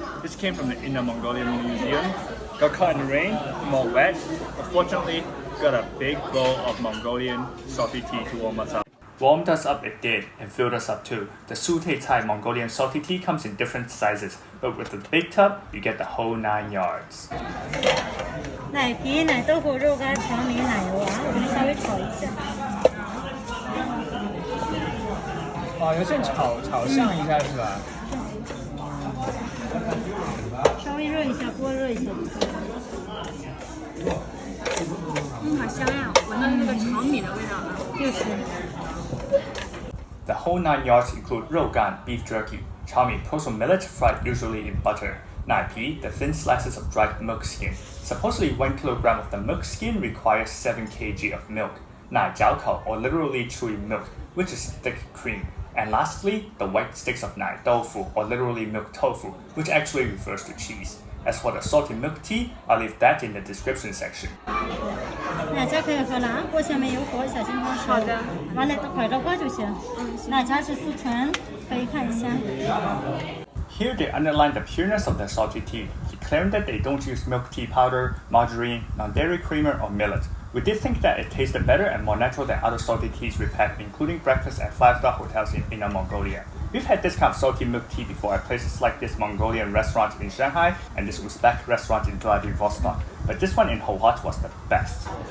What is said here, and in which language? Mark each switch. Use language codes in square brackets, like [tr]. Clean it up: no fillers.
[en] This came from the Inner Mongolian Museum. Got caught in the rain, more wet, but fortunately, got a big bowl of Mongolian salty tea to warm us up. Warmed us up it did, and filled us up too. The suutei tsai Mongolian salty tea comes in different sizes, but with the big tub, you get the whole 9 yards. [zh] 奶皮、奶豆腐、肉干、调米、奶油啊，我们稍微炒一下。哦，有点炒香一下是吧？稍微热一下，锅热一下。好香呀！闻到那个炒米的味道了。就是。 [en] The whole 9 yards include 肉干 beef jerky, chami proso millet fried usually in butter, nai pi the thin slices of dried milk skin. Supposedly 1 kilogram of the milk skin requires 7 kg of milk, nai jiaokao or literally chewy milk, which is thick cream. And lastly, the white sticks of nai tofu or literally milk tofu, which actually refers to cheese. As for the salty milk tea, I'll leave that in the description section. [zh] 奶茶可以喝了啊，锅前面有火，小心烫手。好的。完了，快着锅就行。奶茶是速成，可以看一下。 [en] Here they underline the pureness of the salty tea, declaring that they don't use milk tea powder, margarine, non-dairy creamer, or millet. We did think that it tasted better and more natural than other salty teas we've had, including breakfast at 5-star hotels in Inner Mongolia. We've had this kind of salty milk tea before at places like this Mongolian restaurant in Shanghai and this Uzbek restaurant in Vladivostok, but this one in Hohhot was the best.